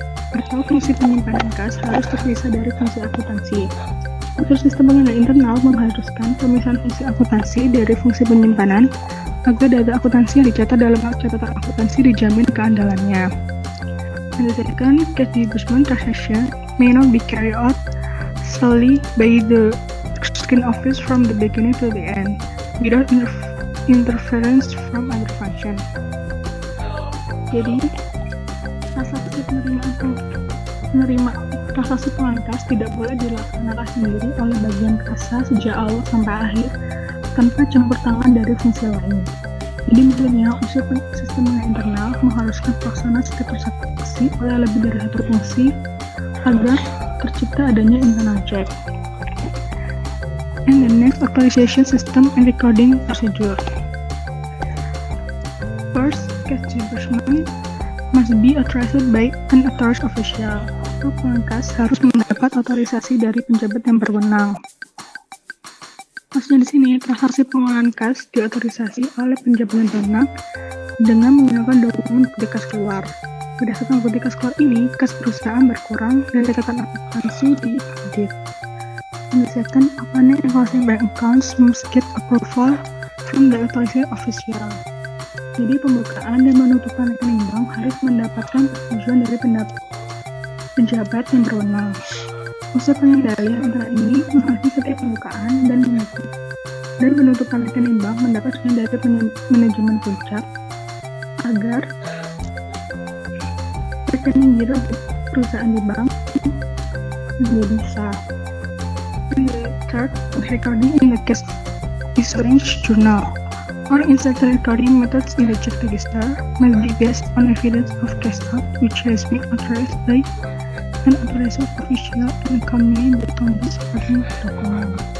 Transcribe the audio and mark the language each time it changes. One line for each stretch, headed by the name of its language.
Indonesian: Atau fungsi penyimpanan kas harus terpisah dari fungsi akuntansi. Unsur sistem pengendalian internal mengharuskan pemisahan fungsi akuntansi dari fungsi penyimpanan agar data akuntansi yang dicatat dalam catatan akuntansi dijamin keandalannya.
English: And the second, cash disbursement transaction may not be carried out solely by the skin office from the beginning to the end, without interference from other function.
Indonesian: Jadi, transaksi penerima transaksi pengeluaran kas tidak boleh dilaksanakan sendiri oleh bagian kasa sejak awal sampai akhir tanpa campur tangan dari fungsi lain. Jadi misalnya unsur sistem internal mengharuskan pelaksana setiap transaksi oleh lebih dari satu fungsi agar tercipta adanya internal check.
English: And the next, authorization system and recording procedure. First, cash disbursement must be authorized by an authorized official.
Indonesian: Pengeluaran kas harus mendapat otorisasi dari penjabat yang berwenang. Maksudnya di sini, transaksi pengeluaran kas diotorisasi oleh penjabat yang berwenang dengan menggunakan dokumen bukti kas keluar. Berdasarkan bukti kas keluar ini, kas perusahaan berkurang dan catatan akuntansi diaudit.
English: In the second, opening and closing bank accounts must get approval from the authorized official.
Indonesian: Jadi pembukaan dan penutupan rekening bank harus mendapatkan persetujuan dari penjabat yang berwenang. Unsur pengendalian internal ini mengawasi setiap pembukaan dan penutupan rekening bank mendapatkan dari manajemen puncak agar rekening giro perusahaan di bank juga bisa.
English: Third, recording in the cash issuance journal or insert recording methods in the check register must be based on evidence of cash out which has been authorized by an authorized official and accompanied by complete supporting document.